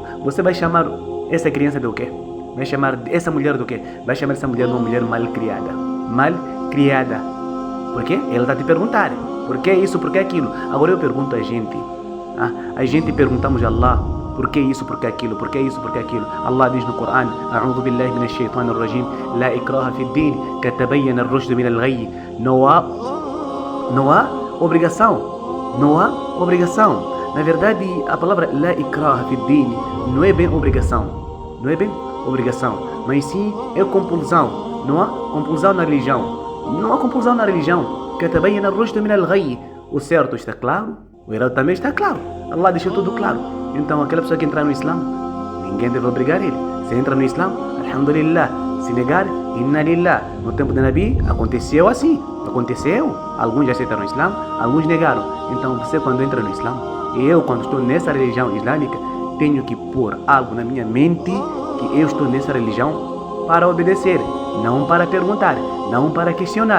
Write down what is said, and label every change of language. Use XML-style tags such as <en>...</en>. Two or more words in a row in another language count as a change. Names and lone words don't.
<pt>Você vai chamar essa criança do quê? Vai chamar essa mulher do quê? Vai chamar essa mulher de uma mulher mal criada. Mal criada. Por quê? Ela está te perguntando: por que isso, por que aquilo? Agora eu pergunto a gente. A gente perguntamos a Allah: por que isso, por que aquilo? Por que isso, por que aquilo? Allah diz no Corão:</pt> <ar>أعوذ بالله من الشيطان الرجيم، لا إكراه في الدين، قد تبين الرشد من الغي.</ar> <pt>Não há obrigação. Não há obrigação. Na verdade, a palavra</pt> <ar>لا إكراه في الدين</ar> <pt>não é bem obrigação. Não é bem obrigação, mas sim é compulsão. Não há compulsão na religião. Não há compulsão na religião.</pt> <ar>قد تبين الرشد من الغي.</ar> <pt>O certo está claro, o errado também está claro. Allah deixou tudo claro. Então aquela pessoa que entrar no Islã, ninguém deve obrigar ele. Se entra no Islã, alhamdulillah. Se negar,</pt> <ar>إنا لله.</ar> <pt>No tempo de Nabi, aconteceu assim. Aconteceu. Alguns já aceitaram o Islã, alguns negaram. Então você quando entra no Islã, e eu quando estou nessa religião islâmica, tenho que pôr algo na minha mente que eu estou nessa religião para obedecer, não para perguntar, não para questionar.</pt>